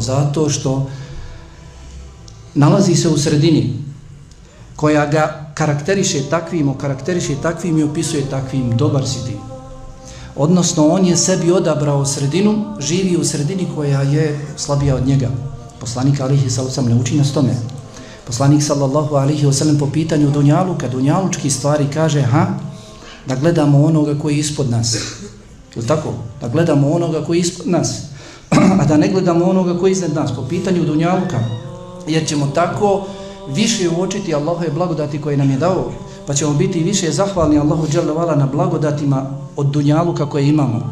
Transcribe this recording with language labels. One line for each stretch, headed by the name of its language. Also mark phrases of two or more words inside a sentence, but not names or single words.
Bosnian: Zato što nalazi se u sredini koja ga karakteriše takvim i opisuje takvim, dobar si ti. Odnosno, on je sebi odabrao sredinu, živi u sredini koja je slabija od njega. Poslanik
Arabic: عليه السلام
Bosnian: ne uči nas tome. Poslanik
Arabic: صلى الله عليه وسلم
Bosnian: po pitanju dunjaluka, dunjalučki stvari kaže, da gledamo onoga koji je ispod nas. Je li tako? Da gledamo onoga koji je ispod nas, a da ne gledamo onoga koji je iznad nas, po pitanju dunjaluka, jer ćemo tako više uočiti Allahove blagodati koje nam je dao, pa ćemo biti više zahvalni Allahu
Arabic: جل وعلا
Bosnian: na blagodatima od dunjaluka koje imamo.